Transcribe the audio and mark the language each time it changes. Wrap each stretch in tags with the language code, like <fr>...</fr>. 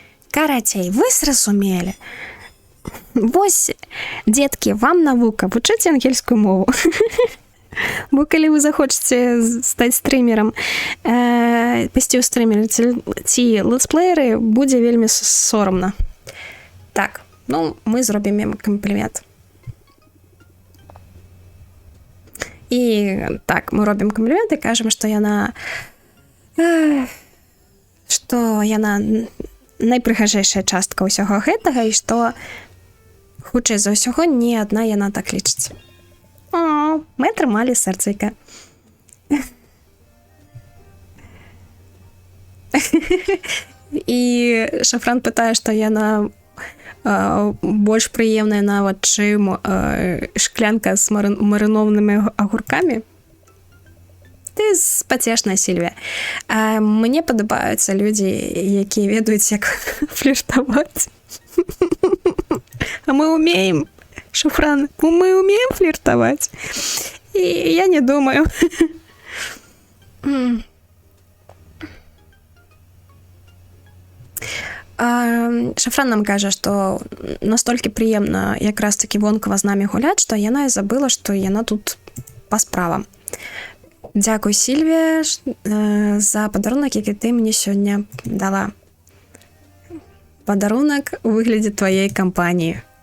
<be>Карацей, вы зразумелі. Вось, дзеткі, вам навука, вучыце ангельскую мову. Бо калі вы захочаце стаць стрымерам, пайсці ў стрымеры ці летсплееры, будзе вельмі сорамна. Так, мы зробім ім камплімент. І так, мы робім камплімент і кажам, што яна найпрыгажэйшая частка ўсяго гэтага і што хутчэй за ўсяго не адна яна так лічыць. О, мы атрымалі сэрцайка. І Шафран пытае, што яна больш прыемная нават, чым шклянка з марынованымі агуркамі. Ты спацешная, Сільвія. Мне падабаюцца людзі, якія ведаюць, як фліртаваць.</be> <ru>А мы умеем, Шафран, мы умеем флиртовать. И я не думаю.</ru> <be>Шафран нам кажа, што настолькі прыемна якраз такі вонкава з намі гуляць, што яна і забыла, што яна тут па справам.</be> <uk>Дякую, Сільвія, за подарунок, який ти мені сьогодні дала. Подарунок у вигляді твоєї компанії.</uk>